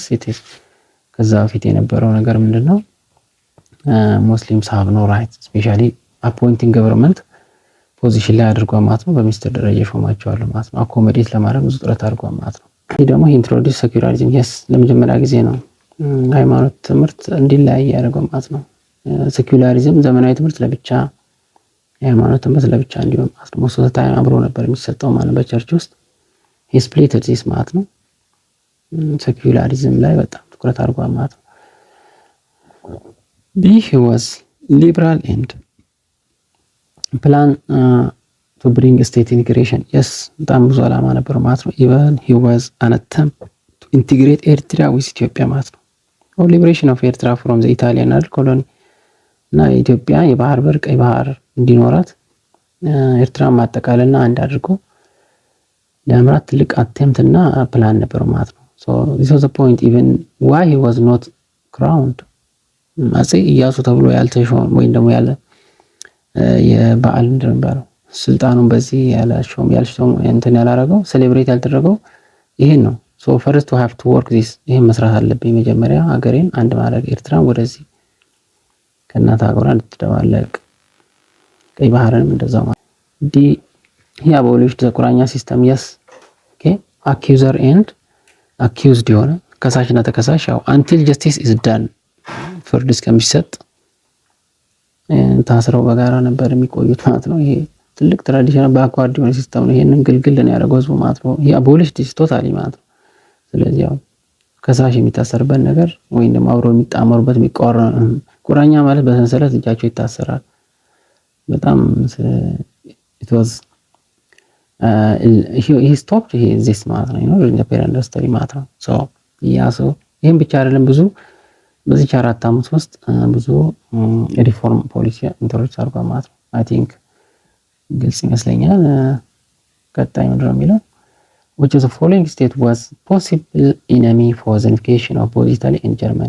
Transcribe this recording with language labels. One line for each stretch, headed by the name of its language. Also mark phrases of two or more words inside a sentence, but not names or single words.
English: it is
Amharic: ከዛ በፊት የነበረው ነገር ምንድነው
English: Muslims have no rights especially appointing government
Amharic: ፖዚሽን ላይ አድርጓል ማለት ነው። በሚኒስትር ደረጃ ሾማቸዋል ማለት ነው። አኮሞዴት ለማድረግ ብዙ ጥረት አድርጓል ማለት ነው። ይሄ ደግሞ
English: introduce secularism
Amharic: yes ለመጀመሪያ ጊዜ ነው ሃይማኖት ትምህርት እንዲለያይ ያደረገው ማለት ነው። ሴኩላሪዝም ዘመናዊ ትምህርት ለብቻ የሃይማኖት ትምህርት ለብቻ እንዲሆን ማለት ነው።
English: most time
Amharic: አብሮ ነበር የሚሰጠው ማለት በቸርች ውስጥ
English: he split this
Amharic: ማለት ነው። ሴኩላሪዝም ላይ በጣም ትኩረት አድርጓል ማለት ነው።
English: B he was liberal and plan to bring state integration yes
Amharic: በጣም ብዙ ዓላማ ነበር ማለት ነው።
English: even he was an attempt to integrate Eritrea with Ethiopia
Amharic: ማለት ነው።
English: liberation of Eritrea from the Italian colony
Amharic: እና ኢትዮጵያ የባህር በር ቀይ ባህር እንዲኖራት ኤርትራን ማጠቃለልና አንድ አድርጎ ለማምራት ትልቅ አቴምፕት እና ፕላን ነበር ማለት ነው። so
English: this was the point even why he was not crowned
Amharic: አጼ ኢያሱ ተብሎ ያልተሾመ ወይም ደግሞ ያለ የበዓል እንደነበረው ስልጣኑን በዚህ ያልሾም እንትን ያላረገው ሴሌብሬት ያልተደረገው ይሄን ነው።
English: so first to have to work this
Amharic: ይሄን መስራት አለብኝ መጀመሪያ ሀገሬን አንድ ማድረግ ኤርትራን ወደዚህ ከእናት ሀገሯ እንድትደባለቅ ቀይ ባህርንም እንደዛው ማለት ዲ
English: he abolished the
Amharic: ቁራኛ ሲስተም
English: yes okay accuser and accused
Amharic: የሆነ ከሳሽና ተከሳሽ ያው
English: until justice is done
Amharic: ፍርድ እስከሚሰጥ ታስረው በጋራ ነበር የሚቆዩት ማለት ነው። ይሄ ትልቅ
English: traditional backward
Amharic: የሆነ ሲስተም ነው። ይሄንን ግልግል ነው ያደረገው ህዝቡ ማለት ነው።
English: he abolished this totally
Amharic: ማለት ነው። ስለዚህ ያው ከሳሽ የሚታሰርበት ነገር ወይም ደግሞ አብሮ የሚጣመሩበት የሚቆራረን ቁራኛ ማለት በሰንሰለት እጃቸው ይታሰራል። በጣም
English: it was he stopped this
Amharic: ማለት ነው
English: during the period of study
Amharic: ማለት ነው።
English: so
Amharic: ይሄን ብቻ አይደለም ብዙ በዚህ 4 ዓመት ውስጥ ብዙ
English: reform policy introduce
Amharic: አድርጓል ማለት ነው።
English: I think
Amharic: ግልጽ ይመስለኛል። ቀጣይ ምንድነው የሚለው
English: which of the following state was possible enemy for the unification of both Italy and Germany?